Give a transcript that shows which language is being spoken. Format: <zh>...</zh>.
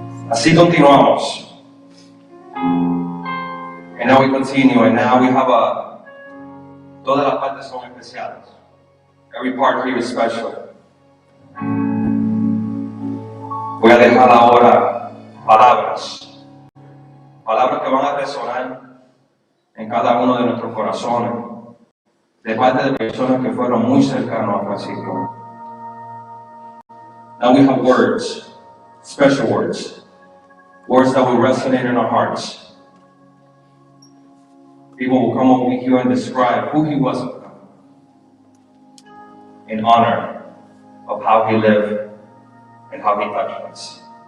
<es>Así continuamos.</es> <en>And now we continue, and now we have</en> <es>todas las partes son especiales.</es> <en>Every part here is special.</en> <es>Voy a dejar ahora palabras que van a resonar en cada uno de nuestros corazones, de parte de personas que fueron muy cercanos a Francisco.</es> <en>Now we have words, special words that will resonate in our hearts. People will come over here and describe who he was in honor of how he lived and how he touched us.</en>